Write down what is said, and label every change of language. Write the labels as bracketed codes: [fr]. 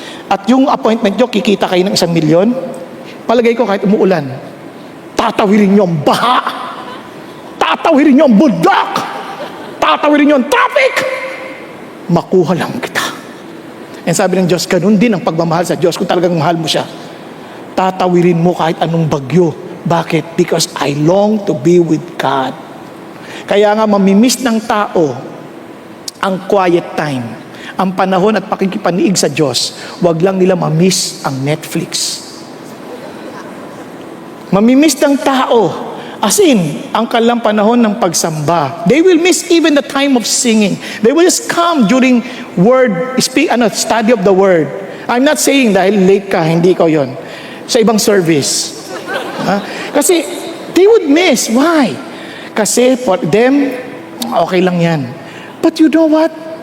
[tl] At yung appointment nyo, kikita kayo ng 1 milyon, palagay ko kahit umuulan, tatawirin nyo ang baha, tatawirin nyo ang bundok, tatawirin nyo ang traffic, makuha lang kita. And sabi ng Diyos, ganun din ang pagmamahal sa Diyos. Kung talagang mahal mo siya, tatawirin mo kahit anong bagyo. Bakit? [en] Because I long to be with God. [tl] Kaya nga mamimiss ng tao ang quiet time, ang panahon at pakikipaniig sa Diyos. Huwag lang nila mamiss ang Netflix. Mamimiss ng tao, as in, ang kanilang panahon ng pagsamba. [en] They will miss even the time of singing. They will just come during study of the word. I'm not saying [tl] dahil late ka, hindi ko yon. Sa ibang service. [en] Kasi they would miss. Why? Kasi for them, [tl] okay lang yan. [en] But you know what?